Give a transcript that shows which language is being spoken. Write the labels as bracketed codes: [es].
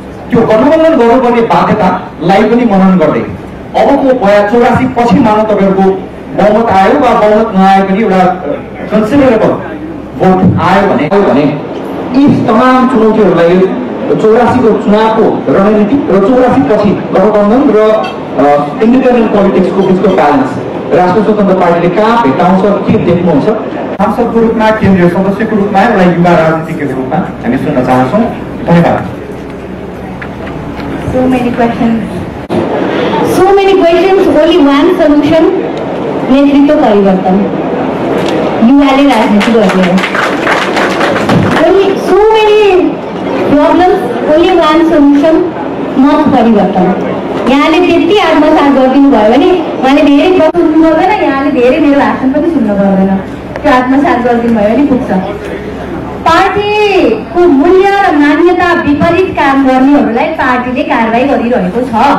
[ne] त्यो गठबन्धन गर्नुपर्ने बाध्यतालाई पनि मनन गर्दै अबको 84 पछि मानव तपाईँहरूको बहुमत आयो वा बहुमत नआयो पनि एउटा कन्सिडरेबल भोट आयो भने यी तमाम चुनौतीहरूलाई 84 को चुनावको रणनीति र 84 पछि गठबन्धन र इन्डिपेन्डेन्ट पोलिटिक्सको बिचको ब्यालेन्स राष्ट्रिय स्वतन्त्र पार्टीले कहाँ भेटाउँछ, के देख्नुहुन्छ? सांसदको रूपमा, केन्द्रीय सदस्यको रूपमा, एउटा युवा राजनीतिज्ञको रूपमा हामी सुन्न चाहन्छौँ। धन्यवाद। [en] So many questions, only one solution, [ne] नेतृत्व परिवर्तन। युवाले राजनीति गर्ने हो। [en] So many problems, only one solution, [ne] मत परिवर्तन। यहाँले त्यति आत्मसात गरिदिनु भयो भने उहाँले धेरै प्रश्न सुन्नु पर्दैन, यहाँले धेरै मेरो भाषण पनि सुन्नु पर्दैन। त्यो आत्मसात गरिदिनु भयो भने पुग्छ। पार्टीको मूल्य र मान्यता विपरीत काम गर्नेहरूलाई पार्टीले कारबाही गरिरहेको छ।